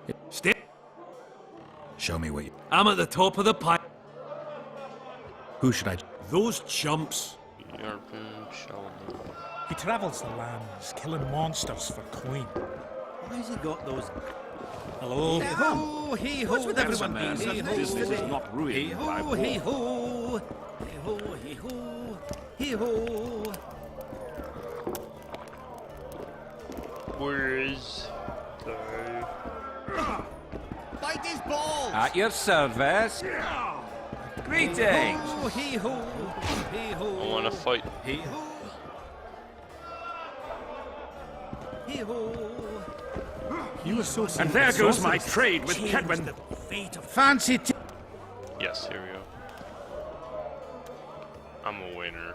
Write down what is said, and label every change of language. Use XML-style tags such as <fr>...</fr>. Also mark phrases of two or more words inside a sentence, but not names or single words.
<en>Stay. Show me what you... I'm at the top of the pipe. Who should I... Those chumps. He travels the lands, killing monsters for coin. Why's he got those... Hello? Hey-ho, hey-ho, what's with everyone being so nice business today? is not ruined by Hey-ho, war. hey-ho, hey-ho, hey-ho, hey-ho. Where is the... Bite his balls! At your service. Greetings. Hey-ho, hey-ho, hey-ho. I want to fight. Hey-ho. Hey-ho. You associate And there with goes my sorcerers. trade with Change Kedwin. the fate of fancy. Yes, here we go. I'm a winner.</en>